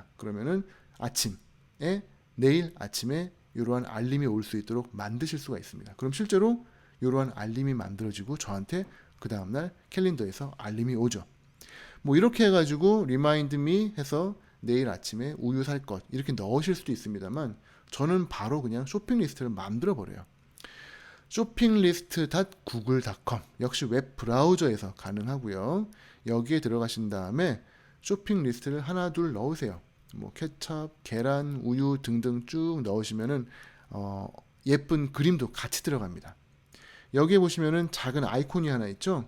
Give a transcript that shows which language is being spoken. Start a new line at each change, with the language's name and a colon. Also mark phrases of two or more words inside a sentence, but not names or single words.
Korean: 그러면은 아침에 내일 아침에 이러한 알림이 올 수 있도록 만드실 수가 있습니다. 그럼 실제로 이러한 알림이 만들어지고 저한테 그 다음날 캘린더에서 알림이 오죠. 뭐 이렇게 해가지고
English: Remind Me
Korean: 해서 내일 아침에 우유 살 것 이렇게 넣으실 수도 있습니다만 저는 바로 그냥 쇼핑 리스트를 만들어 버려요. shoppinglist.google.com 역시 웹 브라우저에서 가능하고요. 여기에 들어가신 다음에 쇼핑 리스트를 하나 둘 넣으세요. 뭐 케첩, 계란, 우유 등등 쭉 넣으시면은 예쁜 그림도 같이 들어갑니다. 여기에 보시면은 작은 아이콘이 하나 있죠.